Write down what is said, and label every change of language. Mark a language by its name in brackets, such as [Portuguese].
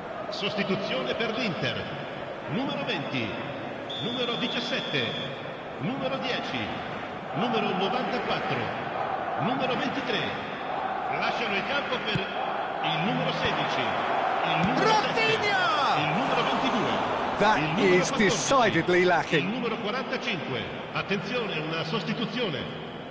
[Italian] Sostituzione per l'Inter. Numero 20, numero 17, numero 10, numero 94, numero 23. Lasciano il campo per il numero 16, il numero 7, il numero 22. [English] That is decidedly lacking. [Italian] Il numero 45. Attenzione, una sostituzione.